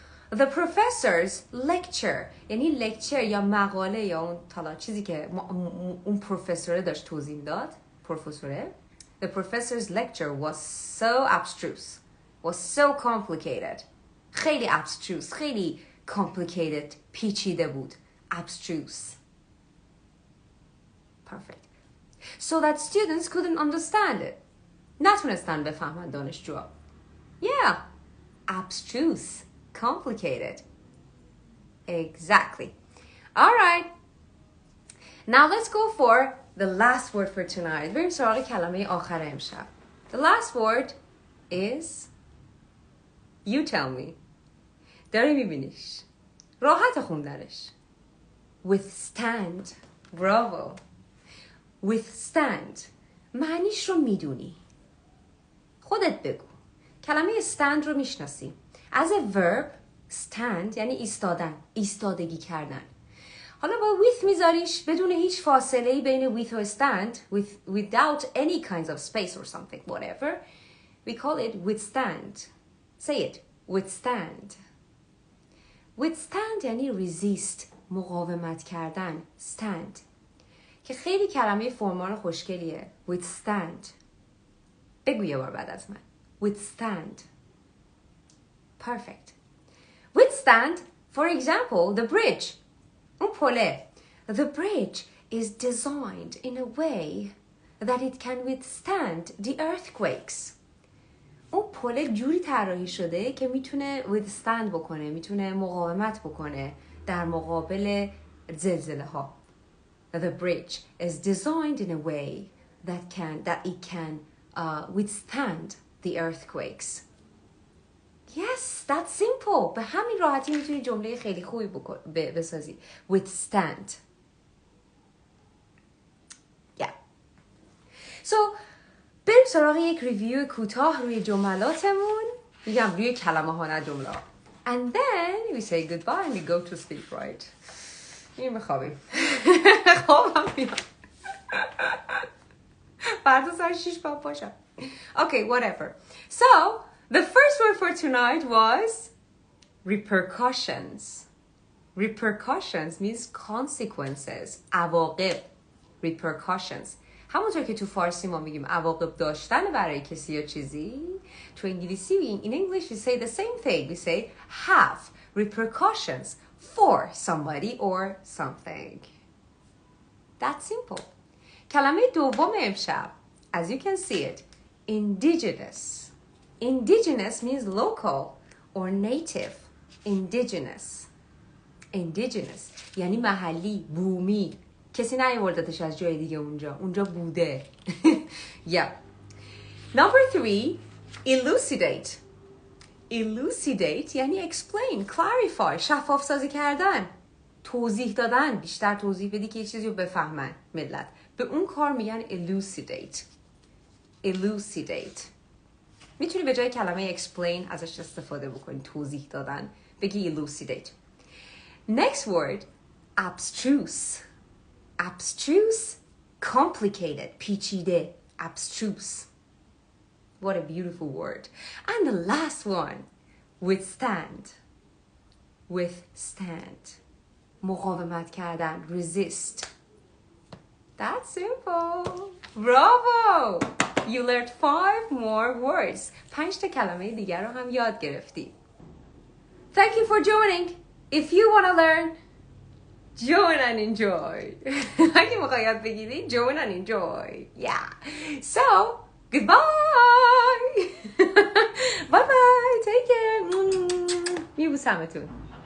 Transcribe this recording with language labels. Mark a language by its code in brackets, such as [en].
[en] The professor's lecture [fa] یعنی lecture یا مقاله یا اون طلا چیزی که اون پروفسوره داشت توضیح داد, پروفسوره. [en] The professor's lecture was so abstruse, was so complicated. [fa] خیلی abstruse, خیلی complicated, پیچیده بود. [en] Abstruse. Perfect. So that students couldn't understand it. [fa] نتونستن بفهمن دانشجوها. [en] Yeah. Abstruse. Complicated. Exactly. All right. Now let's go for the last word for tonight. [fa] بریم سراغ کلمه آخر امشب. [en] The last word is you tell me. [fa] داری میبینیش. راحت خوندنش. Withstand. Bravo. Withstand. معنیش رو میدونی. خودت بگو. کلمه stand رو میشناسی. [en] As a verb, stand [fa] یعنی ایستادن. ایستادگی کردن. حالا با with میذاریش بدون هیچ فاصله‌ای بین with و stand, [en] without any kinds of space or something, whatever. We call it withstand. Say it. Withstand. Withstand یعنی resist. [fa] مقاومت کردن. Stand. که خیلی کلمه فرمان خوشگلیه. Withstand. بگو یه بار بعد از من. [en] withstand. Perfect. Withstand, for example, the bridge. [fa] اون پله. [en] The bridge is designed in a way that it can withstand the earthquakes. [fa] اون پله جوری طراحی شده که میتونه withstand بکنه، میتونه مقاومت بکنه در مقابل زلزله ها. [en] The bridge is designed in a way that it can withstand the earthquakes. Yes, that's simple. [fa] به همین راحتی میتونی جمله خیلی خوبی بسازی. [en] Withstand. Yeah. [fa] So, بریم سراغ یک ریویو کوتاه روی جملاتمون. میگم روی کلمه ها نه جمله ها. [en] And then we say goodbye and we go to sleep, right? [fa] میریم بخوابیم. خوابم میاد. فردا ساعت 6 باید باشم. [en] Okay, whatever. So, the first word for tonight was repercussions. Repercussions means consequences. [fa] عواقب. Repercussions. همونطور که تو فارسی ما میگیم عواقب داشتن برای کسی یا چیزی، تو انگلیسی [en] in English we say the same thing. We say have repercussions for somebody or something. That's simple. [fa] کلمه دوم امشب, [en] as you can see it, [fa] indigenous. [en] Indigenous means local or native. Indigenous. [fa] Indigenous یعنی محلی, بومی. کسی نیاوردتش از جای دیگه اونجا بوده. [en] Yeah. Number 3, elucidate. [fa] Elucidate یعنی explain, clarify, شفاف سازی کردن, توضیح دادن, بیشتر توضیح بدی که یه چیزی رو بفهمن ملت. به اون کار میگن elucidate. [en] Elucidate. [fa] میتونی به جای کلمه explain ازش استفاده بکنی, توضیح دادن, بگی elucidate. [en] Next word, abstruse. Abstruse, complicated, پیچیده. Abstruse. What a beautiful word. And the last one, withstand. Withstand. [fa] مقاومت کردن. [en] Resist. That's simple. Bravo! You learned 5 more words. [fa] 5 تا کلمه دیگر رو هم یاد گرفتی. [en] Thank you for joining. If you want to learn, join and enjoy. [fa] اگه میخوای یاد بگیری, [en] join and enjoy. Yeah. So, goodbye. Bye bye. Take care. [fa] میبوسمتون.